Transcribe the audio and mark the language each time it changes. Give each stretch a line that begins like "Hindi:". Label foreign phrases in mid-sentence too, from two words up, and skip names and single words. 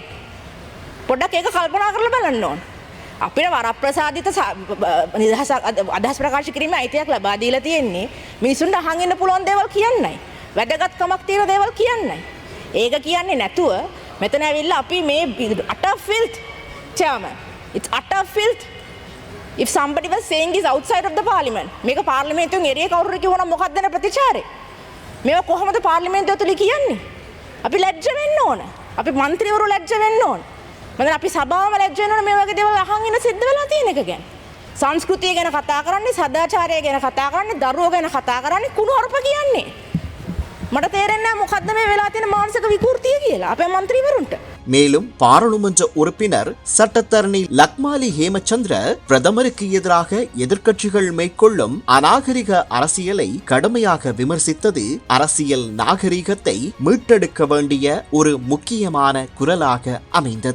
Sinhala: පොඩ්ඩක් ඒක කල්පනා කරලා බලන්න ඕන. අපිට වරප්‍රසාදිත අදහස් ප්‍රකාශ කිරීමේ අයිතියක් ලබා දීලා තියෙන්නේ මිනිසුන්ට අහන් ඉන්න පුළුවන් දේවල් කියන්නයි. වැදගත්කමක් තියෙන දේවල් කියන්නයි. ඒක කියන්නේ නැතුව මෙතන ඇවිල්ලා අපි මේ
English: utter filth chairman. It's utter filth. If somebody was saying this outside of the parliament,
Sinhala: මේක පාර්ලිමේන්තුවෙන් එළිය කවුරු කිව්වනම් මොකක්ද දෙන ප්‍රතිචාරය? මේවා කොහොමද පාර්ලිමේන්තුව තුල කියන්නේ? අපි ලැජ්ජ වෙන්න ඕන. අපි മന്ത്രിවරු ලැජ්ජ වෙන්න ඕන. මම අපි සභාවම ලැජ්ජ වෙන්න ඕන මේ වගේ දේවල් අහන් ඉන්න සිද්ධ වෙලා තියෙන එක ගැන. සංස්කෘතිය ගැන කතා කරන්නේ, සදාචාරය ගැන කතා කරන්නේ, දරුවෝ ගැන කතා කරන්නේ, කුණුහරුප කියන්නේ. මට තේරෙන්නේ නැහැ මොකද්ද මේ වෙලා තියෙන මානසික විකෘතිය කියලා අපේ മന്ത്രിවරුන්ට.
Tamil: மேலும் பாராளுமன்ற உறுப்பினர் சட்டத்தரணி லக்மாலி ஹேமச்சந்திர பிரதமருக்கு எதிராக எதிர்க்கட்சிகள் மேற்கொள்ளும் அநாகரிக அரசியலை கடுமையாக விமர்சித்தது அரசியல் நாகரிகத்தை மீட்டெடுக்க வேண்டிய ஒரு முக்கியமான குரலாக அமைந்தது.